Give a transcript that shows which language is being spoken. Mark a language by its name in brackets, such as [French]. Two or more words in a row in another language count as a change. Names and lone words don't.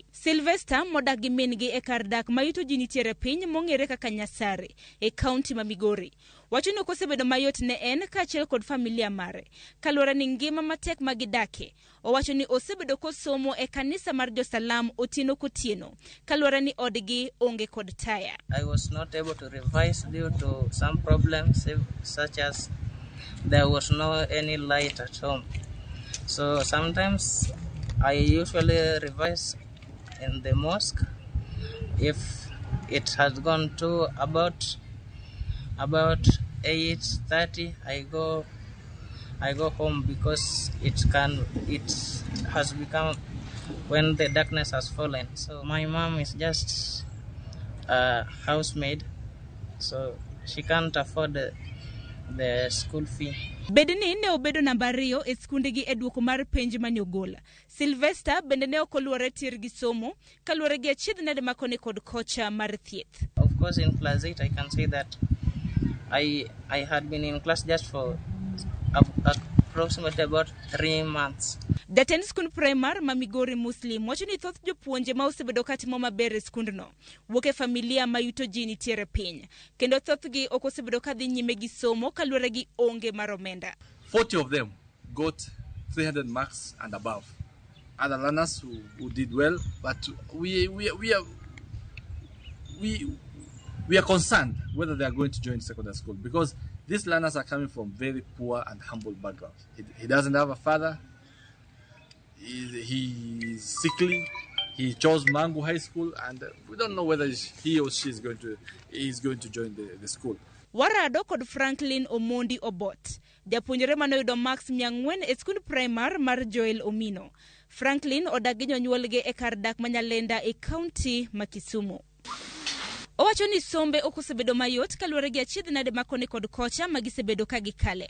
[Luo (Kenya and Tanzania)] Sylvester modak gi min-gi e kar dak ma yuto ji nitiere piny mong'ere kaka Nyasare e kaunti ma Migori. Wacho ni okosebedo mayot ne en kaachiel kod familia mare, kaluwore ni ngima matek ma gidake. Owacho ni osebedo kosomo e kanisa mar Josalam otieno kotieno, kaluwore ni odgi onge kod taya. [English] I was not able to revise due to some problems such as there was no any light at home. So sometimes I usually revise in the mosque. If it has gone to about 8:30, I go home because it has become when the darkness has fallen. So my mom is just a housemaid, so she can't afford the school fee. [Luo (Kenya and Tanzania)] Bedeni ne obedo namba 2 e skundegi e duoko mar penj mane ogola. Sylvester bende ne okoluore tir gi somo kaluore gi achiedh nade makone kod kocha mar thieth. [English] Of course, in class 8 I can say that I had been in class just for approximately about 3 months. [Luo (Kenya and Tanzania)] Jatend skund primar ma Migori Muslim wacho ni thoth jopuonje ma osebedo katimo maber e skundno wuok e familia ma yuto ji nitiere piny, kendo thothgi ok osebedo kadhi nyime gi somo kaluwore gi onge mar omenda. [English] 40 of them got 300 marks and above. Other learners who did well, but we are concerned whether they are going to join secondary school because these learners are coming from very poor and humble backgrounds. He doesn't have a father. He is sickly. He chose Mangu High School, and we don't know whether he or she is going to join the school. [Luo (Kenya and Tanzania)] Warado kod Franklin Omondi Obot, japuonjre mane oyudo max 400 e skund primar mar Joel Omino. Franklin odagi jonyuolge e kar dak Manyalenda e kaunti ma Kisumu. Owacho ni sombe ok osebedo mayot kaluwore gi achiedh nade makone kod kocha magisebedo ka gikale.